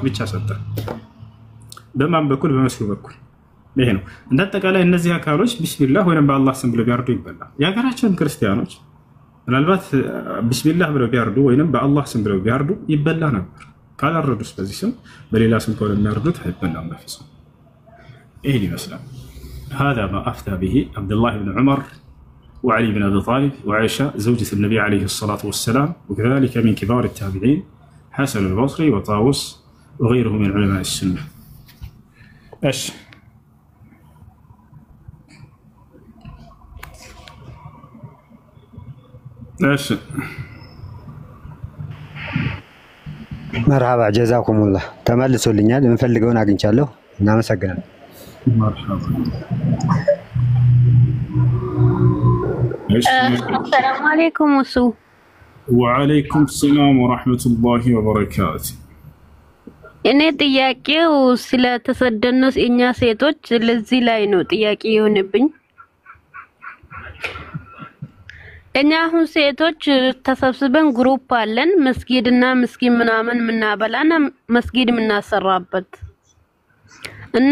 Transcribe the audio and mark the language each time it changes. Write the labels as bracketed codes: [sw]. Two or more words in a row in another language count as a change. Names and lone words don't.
[am] ብቻ ሰጠ በማን በኩል በመሲሁ በኩል ይሄ ነው እንደተጠቃላይ እነዚህ አካሎች ቢስሚላህ ወይም በአላህ ስም ብለው ቢያርዱ ይበላል ያገራችን ክርስቲያኖች ምናልባት ቢስሚላህ ብለው ቢያርዱ ወይም በአላህ ስም ብለው ቢያርዱ ይበላ ነበር ካላረዱስ በዚህ ስም በሌላ ስም ከሆነ የሚያርዱት አይበላም በፍጹም ይሄን ይመስላል [ar] هذا ما أفتى به عبد الله بن عمر وعلي بن أبي طالب وعائشة زوجة النبي عليه الصلاة والسلام وكذلك من كبار التابعين حسن البصري وطاووس وغيره من علماء السنة ايش ماشي مرحبا جزاكم الله [am] ተመልሶልኛል የምፈልገውን አግኝቻለሁ እናመሰግናለን [ar] مرحبا السلام عليكم وسو وعليكم السلام ورحمة الله وبركاته [am] እኔ ጥያቄው ስለተሰደነስ እኛ ሴቶች ለዚህ ላይ ነው ጥያቄ የሆነብኝ እኛ አሁን ሴቶች ተሰብስበን ግሩፕ አለን መስጊድና ምስኪን ምናምን ምናበላና መስጊድ ምናሰራበት እና